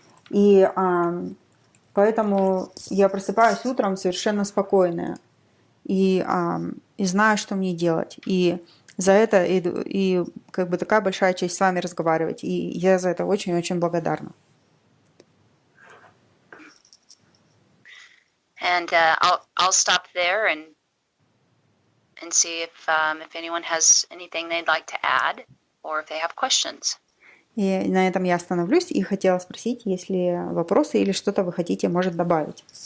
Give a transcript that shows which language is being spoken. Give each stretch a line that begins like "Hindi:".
Russian: И поэтому я просыпаюсь утром совершенно спокойная и знаю, что мне делать. И за это и как бы такая большая честь с вами разговаривать. И я за это очень-очень благодарна.
English: And I'll stop there and see if anyone has anything they'd like to add or if they have questions.
Russian: И на этом я остановлюсь и хотела спросить, есть ли вопросы или что-то вы хотите, может, добавить.